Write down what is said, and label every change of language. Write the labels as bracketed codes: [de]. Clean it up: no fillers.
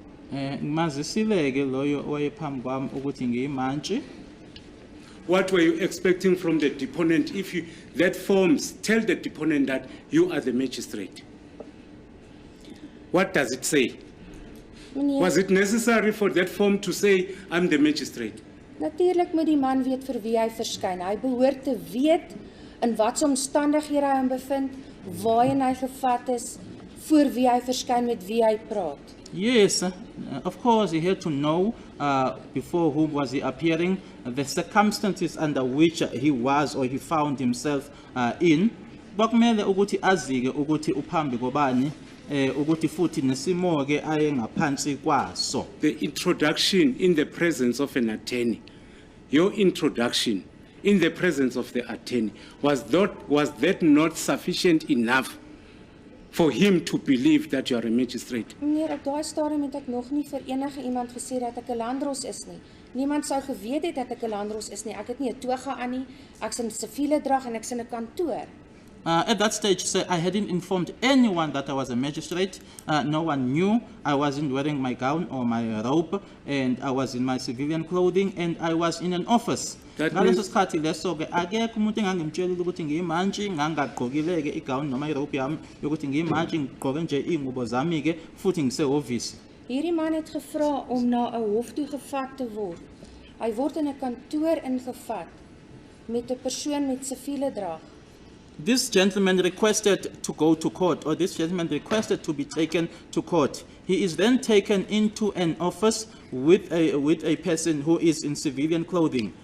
[zu] Mazisileke loyo oyephambi kwami ukuthi ngiyimantshi. [en] what were you expecting from the deponent if you, that forms tell the deponent that you are the magistrate? What does it say? [af] Meneer, [en] Was it necessary for that form to say, I'm the magistrate? [af] Natuurlik moet die man weet vir wie hy verskyn. Hy behoort te weet in watse omstandighede hy hom bevind, waarheen hy gevat is, voor wie hy verskyn, met wie hy praat. [en] Yes, of course, he had to know before whom was he appearing, the circumstances under which he was or he found himself in. [zu] Bakumele ukuthi azike ukuthi uphambi kobani, ukuthi futhi nesimo ke ayengaphansi kwaso. [en] The introduction in the presence of an attorney, your introduction in the presence of the attorney, was that not sufficient enough for him to believe that you are a magistrate? [af] Meneer, op daai stadium het ek nog nie vir enige iemand gesê dat ek 'n landros is nie. Niemand sou geweet het dat ek 'n landros is nie. Ek het nie 'n toga aan nie. Ek's in siviele drag en ek's in 'n kantoor. [en] At that stage, sir, I hadn't informed anyone that I was a magistrate. No one knew. I wasn't wearing my gown or my robe, and I was in my civilian clothing, and I was in an office. That [zu] Ngaleso [en] means- [zu] sikhathi leso ke akekho umuntu engangimtshelile ukuthi ngiyimantshi, ngangagqokile ke igown noma irobe yami yokuthi ngiyimantshi, ngigqoke nje ingubo zami ke futhi ngisehhovisi. [af] Hierdie man het gevra om na 'n hof toe gevat te word. Hy word in 'n kantoor ingevat met 'n persoon met siviele drag. [en] This gentleman requested to go to court, or this gentleman requested to be taken to court. He is then taken into an office with a person who is in civilian clothing.